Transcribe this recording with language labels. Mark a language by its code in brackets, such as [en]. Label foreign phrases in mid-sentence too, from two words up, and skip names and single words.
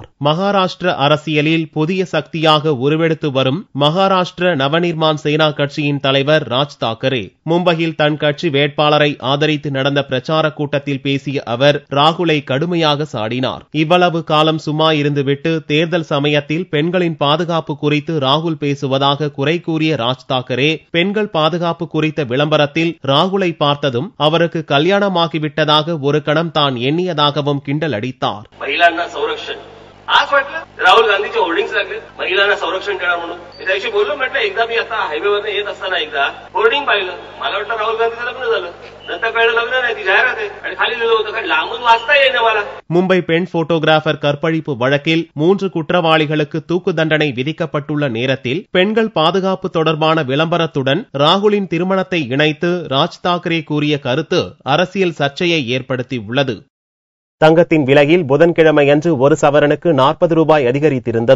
[ta] மகாராஷ்டிர அரசியலில் புதிய சக்தியாக உருவெடுத்து வரும் மகாராஷ்டிர நவநிர்மாண் சேனா கட்சியின் தலைவர் ராஜ் தாக்கரே மும்பையில் தன் கட்சி வேட்பாளரை ஆதரித்து நடந்த பிரச்சார கூட்டத்தில் பேசிய அவர் ராகுலை கடுமையாக சாடினார். இவ்வளவு காலம் சும்மா இருந்துவிட்டு தேர்தல் சமயத்தில் பெண்களின் பாதுகாப்பு குறித்து ராகுல் பேசுவதாக குறை கூறிய ராஜ் தாக்கரே பெண்கள் பாதுகாப்பு குறித்த விளம்பரத்தில் ராகுலை பார்த்ததும் அவருக்கு கல்யாணமாகி விட்டதாக ஒரு கணம் தான் எண்ணியதாகவும் கிண்டல் அடித்தார். [mr] महिलांना संरक्षण आज वाटलं राहुल गांधीचे होर्डिंग्स लागले महिलांना संरक्षण देणार म्हणून. त्याशी बोललो म्हटलं एकदा मी आता हायवेवर येत असताना एकदा होर्डिंग पाहिलं. मला वाटलं राहुल गांधीचं लग्न झालं. नंतर कळलं लग्न नाही, ती जाहिरात आहे आणि खाली लिहिलं होतं कारण लांबून वाचता येईना मला. [ta] மும்பை பெண் போட்டோகிராபர் கற்பழிப்பு வழக்கில் 3 குற்றவாளிகளுக்கு தூக்கு தண்டனை விதிக்கப்பட்டுள்ள நேரத்தில் பெண்கள் பாதுகாப்பு தொடர்பான விளம்பரத்துடன் ராகுலின் திருமணத்தை இணைத்து ராஜ் தாக்கரே கூறிய கருத்து அரசியல் சர்ச்சையை ஏற்படுத்தியுள்ளது. தங்கத்தின் விலையில் புதன்கிழமையன்று ஒரு சவரனுக்கு 40 ரூபாய் அதிகரித்திருந்தது.